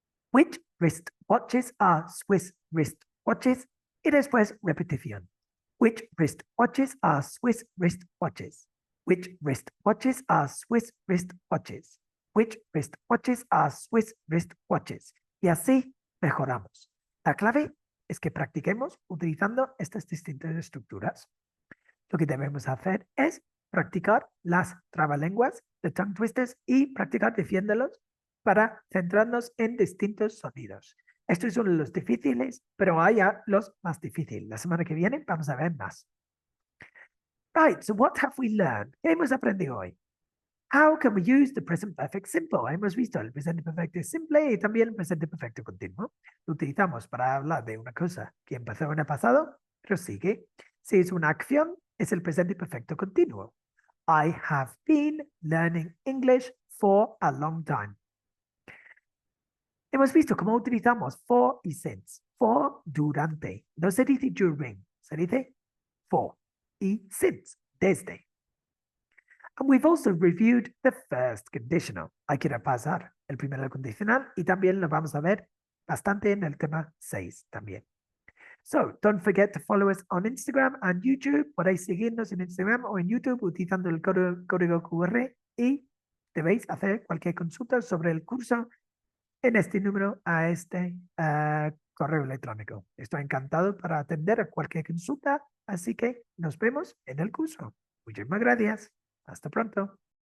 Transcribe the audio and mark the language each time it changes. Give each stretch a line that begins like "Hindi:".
English: Which wristwatches are Swiss wristwatches?
Spanish: Y después, repetición.
English: Which wristwatches are Swiss wristwatches? Which wristwatches are Swiss wristwatches? Which wristwatches are Swiss wristwatches?
Spanish: Y así mejoramos. La clave es que practiquemos utilizando estas distintas estructuras. Lo que debemos hacer es practicar las trabalenguas de
English: tongue twisters
Spanish: y practicar diciéndolos para centrarnos en distintos sonidos. Estos son los difíciles, pero hay los más difíciles. La semana que viene vamos a ver más.
English: Right, so what have we learned?
Spanish: ¿Qué hemos aprendido hoy?
English: How can we use the present perfect simple?
Spanish: Hemos visto el presente perfecto simple y también el presente perfecto continuo. Lo utilizamos para hablar de una cosa que empezó en el pasado, pero sigue. Si es una acción, es el presente perfecto continuo.
English: I have been learning English for a long time.
Spanish: Hemos visto cómo utilizamos for y since. For, durante. No se dice during, se dice for. Y since, desde.
English: And we've also reviewed the first conditional.
Spanish: Hay que repasar el primer condicional y también lo vamos a ver bastante en el tema 6 también.
English: So, don't forget to follow us on Instagram and YouTube.
Spanish: Podéis seguirnos en Instagram o en YouTube utilizando el código QR y debéis hacer cualquier consulta sobre el curso en este número a este correo electrónico. Estoy encantado para atender a cualquier consulta, así que nos vemos en el curso. Muchísimas gracias. Hasta pronto.